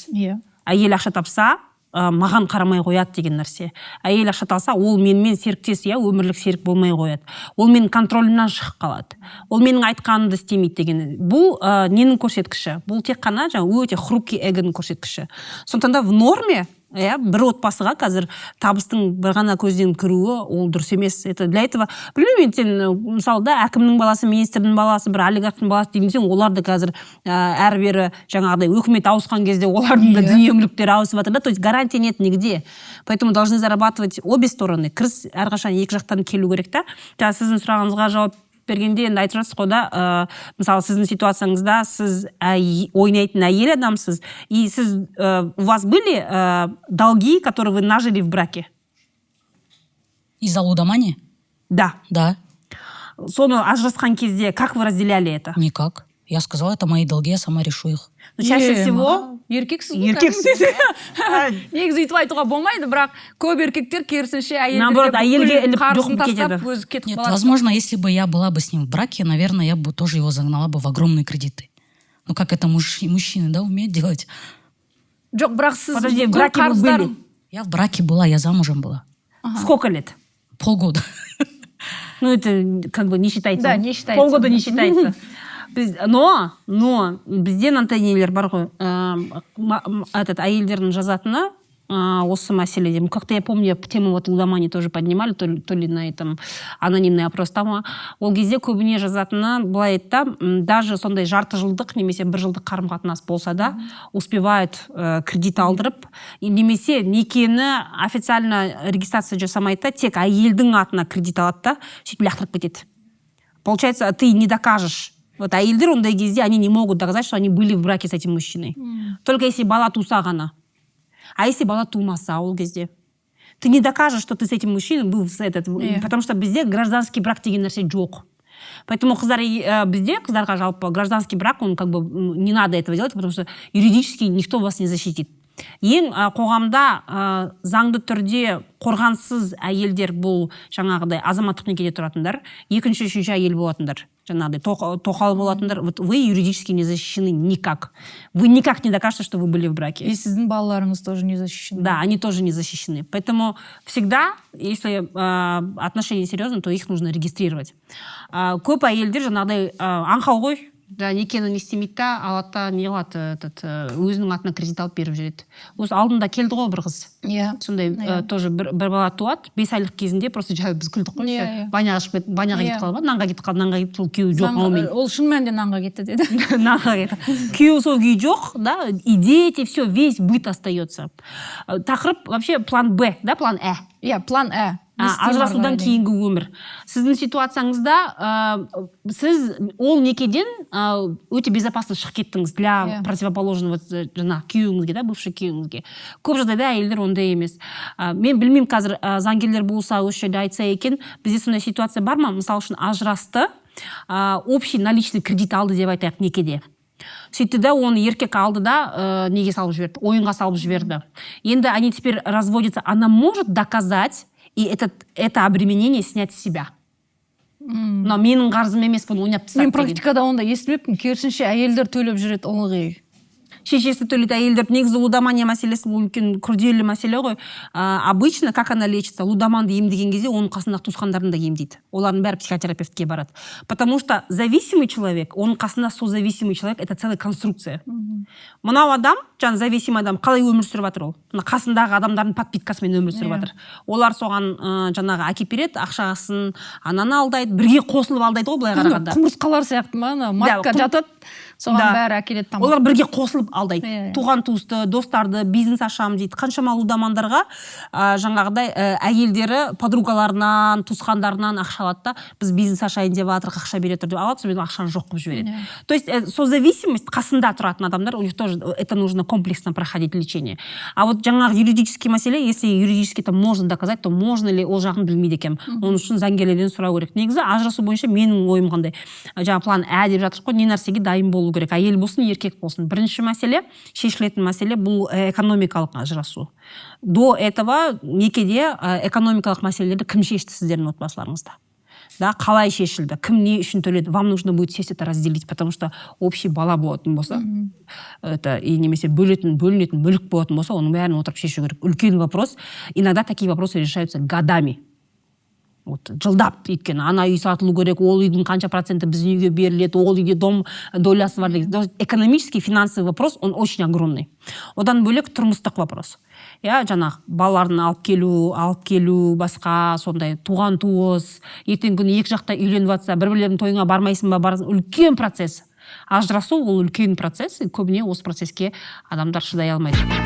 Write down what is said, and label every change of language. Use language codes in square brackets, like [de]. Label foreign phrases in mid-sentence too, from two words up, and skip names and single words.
[kk] Әйел ақша тапса, маған қарамай қояды деген нәрсе. Әйел ақша алса, ол менімен серіктес, өмірлік серік болмай қояды. Ол менің контролімнан шығып қалады. Ол менің айтқанымды істемейді деген. Бұл ненің көрсеткіші? Бұл тек қана өте хрупкий эгоның көрсеткіші. Сондықтан да [ru] в норме [kk] бір отбасыға қазір табыстың бір ғана көзден кіруі ол дұрыс емес. [ru] Это для этого, [kk] білмеймін, сен мысалы да әкімнің баласы, министрдің баласы, бір олигархтың баласы деймін, оларды қазір әрі-бері жаңағыдай өкімет ауысқан кезде олардың да дүние мүліктері ауысып жатыр да, [ru] то есть гарантия нет нигде. Поэтому должны зарабатывать обе стороны. [kk] Кіріс әрқашан екі жақтан келу керек та. Сіздің сұрағыңызға жауап бергенде енді айтып жатсыз ғой да, мысалы сіздің ситуацияңызда сіз ойнайтын әйел адамсыз, [ru] и сіз, у вас были долги, которые вы нажили в браке? Из-за лудомании? Да. Да. [kk] Соны ажырасқан кезде [ru] как вы разделяли это? Никак. Я сказала, это мои долги, я сама решу их. Но чаще всего [kk] еркексіз. Негізі өйтіп айтуға болмайды, бірақ көп еркектер керісінше әйелге қарызын тастап өзі кетіп қалады. [ru] Возможно, если бы я была бы с ним в браке, наверное, я бы тоже его загнала бы в огромные кредиты. Ну, как это мужчины, да, умеют делать? Жоқ, бірақ сіз... Подожди, в браке вы были? Я в браке была, я замужем была. Сколько лет? Полгода. Ну, это как бы не считается. Да, не считается. Полгода не считается. [kk] Но бізде мынандай нелер бар ғой, әйелдердің жазатыны осы мәселеде. [ru] Как-то я помню, тему вот лудомании тоже поднимали, то ли на этом анонимный опроста ма. [kk] Ол кезде көбіне жазатыны былай айтты, даже сондай жарты жылдық немесе бір жылдық қарым-қатынас болса да, успевают кредит алдырып, немесе некені [ru] официально регистрация [kk] жасамайды, тек әйелдің атына кредит алады да, сөйтіп лақтырып кетеді. [ru] Получается, ты не докажешь. Вот [kk] әйелдер ондай кезде [ru] они не могут доказать, что они были в браке с этим мужчиной. Только если [kk] бала туса ғана. [ru] А если [kk] бала тумаса ол кезде? [ru] Ты не докажешь, что ты с этим мужчиной был с этот, потому что бізде гражданский брак [kk] деген нәрсе жоқ. [ru] Поэтому [kk] бізде қыздарға жалпы [ru] гражданский брак, он как бы не надо этого делать, потому что юридически никто вас не защитит. [kk] Ең қоғамда заңды түрде қорғансыз әйелдер бұл жаңағыдай азаматтық некеде тұратындар, екінші, үшінші әйел болатындар. Жаңағыдай тоқал болатындар. [ru] Вот вы юридически не защищены никак. Вы никак не докажете, что вы были в браке. И [kk] сіздің балаларыңыз [ru] тоже не защищены. Да, они тоже не защищены. Поэтому всегда, если отношения серьезные, то их нужно регистрировать. [kk] Көп әйелдер жаңағыдай аңқау ғой. Да, некені не істемейді да, алады не қылады, өзінің атына кредит алып беріп жүреді. Осы алдында келді ғой бір қыз. Сондай тоже бір бала туады, 5 айлық кезінде просто біз күлдік қой. Баняға кетіп қалды, нанға кетіп қалды, сол күйеуі жоқ аумен. Ол шын мәнінде нанға кетті деді. Нанға кетті. Күйеуі сол күйі жоқ, да, [ru] и дети, все, весь быт остается. [kk] Тақырып вообще план Б, да, план Ә. План Ә. Ажырасудан кейінгі өмір. Сіздің ситуацияңызда сіз ол некеден өте безопасно шығып кеттіңіз [ru] для противоположного [kk] жаңа күйеуіңізге, да, бывший күйеуіңізге. Көп жағдайда әйелдер ондай емес. Мен білмеймін, қазір заңгерлер болса осы жерде айтса екен, бізде сондай ситуация бар ма? Мысалы үшін ажырасты, [ru] общий наличный кредит [kk] алды деп айтайық некеде. Сөйтті да, оны еркек алды да, неге салып жіберді, ойынға салып жіберді. Енді [ru] они теперь разводятся. Она может доказать и это обременение снять с себя. [kk] Но менің қарзым емес, бұны ойнап тастады. Мен практикада онда естімеппін, керісінше әйелдер төлеп жүреді ылғи. Шешесі төлейді, әйелдер. Негізі лудомания мәселесі бұл үлкен күрделі мәселе ғой. [ru] Обычно, как она лечится, [kk] лудоманды емдеген кезде оның қасындағы туысқандарын да емдейді. Олардың бәрі психотерапевтке барады. [ru] Потому что зависимый человек, [kk] оның қасында [ru] созависимый человек, это целая конструкция. [kk] Мынау адам, жаңа зависимый адам, қалай өмір сүріп жатыр ол? Қасындағы адамдардың подпиткасымен өмір сүріп жатыр. Олар соған жаңағы әкеп береді, ақшасын, ананы алдайды, бірге қосылып алдайды ғой, былай қарағанда. Құмырсқалар сияқты ма, матка жатады, соған бәрі әкеледі тамақ. Олар бірге қосылып алдайды. Туған туысты, достарды, бизнес ашам дейді. Қаншама лудомандарға жаңағыдай әйелдері подругаларынан, туысқандарынан ақша алады да, біз бизнес ашайын деп жатырық, ақша бере тұр деп алады, сонымен ақшаны жоқ қылып жібереді. [ru] То есть созависимость [kk] қасында тұратын адамдар, [ru] у них тоже это нужно комплексно проходить лечение. А вот [kk] жаңағы юридический мәселе, [ru] если юридически это можно доказать, то можно ли, [kk] ол жағын білмейді екенмін. Оның үшін заңгерлерден сұрау керек. Негізі ажырасу бойынша менің ойым қандай. Жаңа план Ә деп жатыр ғой, не нәрсеге дайын болу керек. Әйел болсын, еркек болсын. Бірінші мәселе, шешілетін мәселе бұл экономикалық ажырасу. [ru] До этого [kk] некеде экономикалық мәселелерді кім шешті сіздердің отбасыларыңызда? Да, қалай шешілді? Кім не үшін төледі? [ru] Вам нужно будет сесть это разделить, потому что общий [kk] бала болатын болса, [ru] это и [kk] немесе бөлінетін мүлік болатын болса, оның бәрін отырып шешу керек. Үлкен вопрос. [ru] Иногда такие вопросы решаются годами. Вот, [kk] жылдап өйткені ана үй сатылу керек, ол үйдің қанша проценті біздің үйге беріледі, ол үйде дом долясы бар деген. [ru] Экономический, финансовый вопрос, он очень огромный. [kk] Одан бөлек тұрмыстық вопрос. Жаңағы балаларын алып келу, басқа сондай туған туыс, ертең күні екі жақта үйленіп жатса, бір-бірлерінің тойына бармайсың ба, барасың, үлкен процесс. Ажырасу ол үлкен процесс, көбіне осы процесске адамдар шыдай алмайды.